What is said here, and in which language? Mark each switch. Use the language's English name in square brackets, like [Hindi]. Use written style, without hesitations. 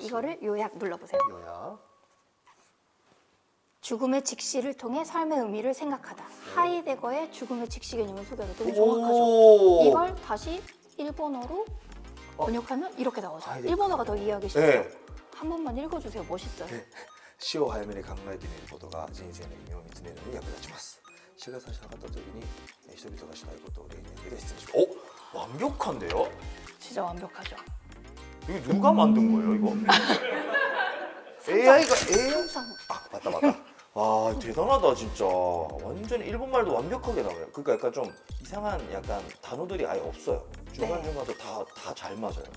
[Korean] 이거를 요약 눌러보세요. 요약. 죽음의 직시를 통해 삶의 의미를 생각하다. 네. 하이데거의 죽음의 직시 개념을 소개하다. 되게 정확하죠. 오! 이걸 다시 일본어로 번역하면 이렇게 나오죠. 하이데거. 일본어가 더 이해하기 쉽죠. 네. 한 번만 읽어주세요. 멋있어요. [Japanese] 死を早めに考えてみることが人生の意味を見つめるのに役立ちます死が差し掛かった時に人々がしたいことを例に挙げて質問します오? [Korean] 완벽한데요? 진짜 완벽하죠. 이거 누가 만든 거예요 이거? AI가 AI? 항상 아 맞다 와 대단하다 진짜 완전 일본말도 완벽하게 나와요 그러니까 약간 좀 이상한 약간 단어들이 아예 없어요 중간중간도 다 잘 맞아요